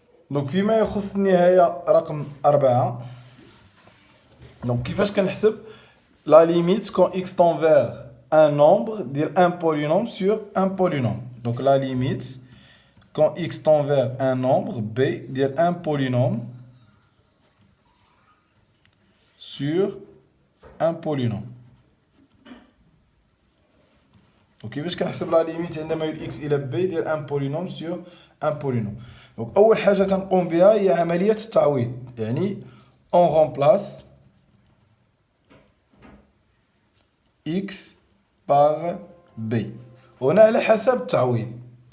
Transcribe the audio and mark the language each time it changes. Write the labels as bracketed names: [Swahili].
[Arabic] دونك فيما يخص النهاية رقم 4. دونك كيفاش كنحسب لا ليميت كون [French] x tend vers un nombre [Arabic] ديال [French] un polynôme sur un polynôme. Donc la limite quand x tend vers un nombre b [Arabic] ديال [French] un polynôme sur un polynôme. [Arabic] Donc كيفاش كنحسب لا ليميت عندما يول x الى b ديال [French] un polynôme sur un polynôme. [Arabic] Donc اول حاجه كنقوم بها هي عمليه التعويض، يعني [French] on remplace x par b [Arabic] هنا على حسب التعويض.